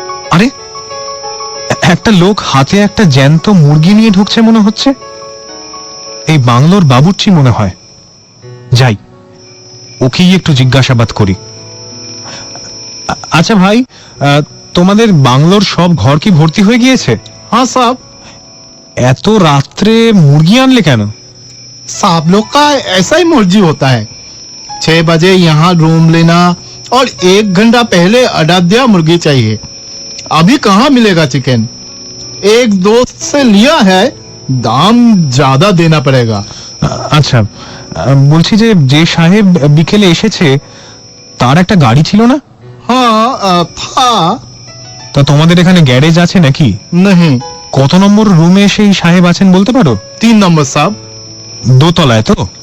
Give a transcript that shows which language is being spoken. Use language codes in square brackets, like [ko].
[bn] আরে, একটা লোক হাতে একটা জ্যান্ত মুরগি নিয়ে ঢুকছে মনে হচ্ছে। এই বাংলোর বাবুর্চি মনে হয়। যাই, ওকেই একটু জিজ্ঞাসাবাদ করি। আচ্ছা ভাই, তোমাদের বাংলোর সব ঘর কি ভর্তি হয়ে গিয়েছে? [hi] हाँ साहब, [bn] এত রাত্রে মুরগি আনলে কেন? [hi] साहब लोग का ऐसा ही मर्जी होता है। 6 बजे यहाँ रूम लेना और 1 घंटा पहले अड्डा दिया मुर्गी चाहिए। अभी कहाँ मिलेगा चिकन? एक दोस्त से लिया है, दाम ज्यादा देना पड़ेगा। [bn] আচ্ছা, বলছি যে সাহেব বিকেলে এসেছে তার একটা গাড়ি ছিল না? [hi] हाँ था। [bn] তা তোমাদের এখানে গ্যারেজ আছে নাকি? [hi] नहीं, [bn] কত নম্বর রুমে সেই সাহেব আছেন বলতে পারো? [hi] 3 नंबर साहब। [bn] দোতলায় তো?